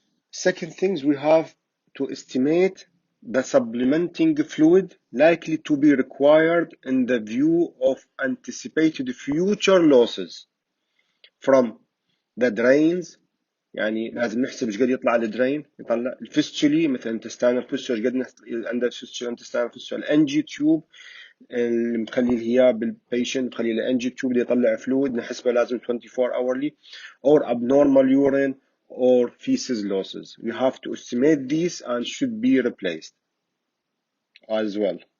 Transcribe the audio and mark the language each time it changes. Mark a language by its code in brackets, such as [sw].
[en] Second things, we have to estimate the supplementing fluid likely to be required in the view of anticipated future losses from the drains. [ar] يعني لازم نحسب ايش قد يطلع الدرين، يطلع الفيستولي مثلا intestinal fistula ايش قد عنده fistula intestinal fistula، الانجي تيوب اللي مخلي الهياب بالبيشنت مخلي الانجي تيوب اللي يطلع فلويد نحسبه لازم [en] 24 hourly or abnormal urine or feces losses. We have to estimate these and should be replaced as well.